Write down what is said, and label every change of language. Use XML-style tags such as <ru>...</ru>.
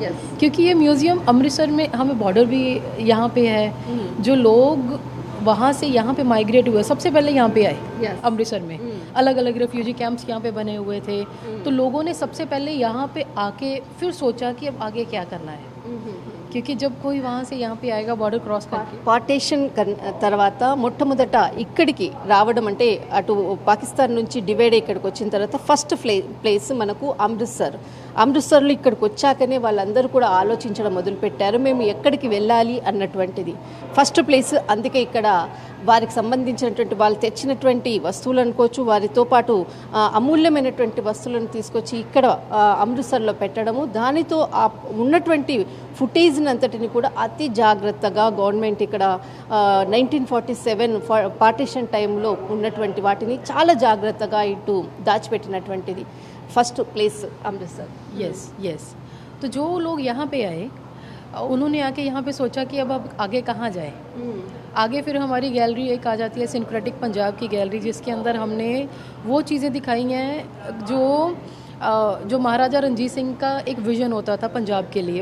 <hi>क्योंकि ये म्यूज़ियम अमृतसर में हमें बॉर्डर भी यहाँ पे है, जो लोग वहाँ से यहाँ पे माइग्रेट हुए सबसे पहले यहाँ पे आए अमृतसर में। अलग अलग रेफ्यूजी कैंप्स यहाँ पे बने हुए थे, तो लोगों ने सबसे पहले यहाँ पे आके फिर सोचा कि अब आगे क्या करना है, क्योंकि जब कोई वहाँ से यहाँ पे आएगा बॉर्डर क्रॉस करके।</hi> <te>పార్టీషన్ తర్వాత మొట్టమొదట ఇక్కడికి రావడం అంటే అటు పాకిస్తాన్ నుంచి డివైడ్ ఇక్కడికి వచ్చిన తర్వాత ఫస్ట్ ప్లేస్ మనకు అమృత్సర్లో ఇక్కడికి వచ్చాకనే వాళ్ళందరూ కూడా ఆలోచించడం మొదలుపెట్టారు మేము ఎక్కడికి వెళ్ళాలి అన్నటువంటిది ఫస్ట్ ప్లేస్. అందుకే ఇక్కడ వారికి సంబంధించినటువంటి వాళ్ళు తెచ్చినటువంటి వస్తువులు అనుకోవచ్చు, వారితో పాటు అమూల్యమైనటువంటి వస్తువులను తీసుకొచ్చి ఇక్కడ అమృత్సర్లో పెట్టడము, దానితో ఉన్నటువంటి ఫుటేజ్ని అంతటిని కూడా అతి జాగ్రత్తగా గవర్నమెంట్ ఇక్కడ 1947 పార్టీషన్ టైంలో ఉన్నటువంటి వాటిని చాలా జాగ్రత్తగా ఇటు దాచిపెట్టినటువంటిది ఫస్ట్ ప్లేస్ అమృత్సర్.</te> <hi>यस तो जो लोग यहाँ पे आए उन्होंने आके यहाँ पे सोचा कि अब आगे कहाँ जाए। आगे फिर हमारी गैलरी एक आ जाती है सिंक्रेटिक पंजाब की गैलरी, जिसके अंदर हमने वो चीज़ें दिखाई हैं जो महाराजा रणजीत सिंह का एक विज़न होता था पंजाब के लिए।</hi>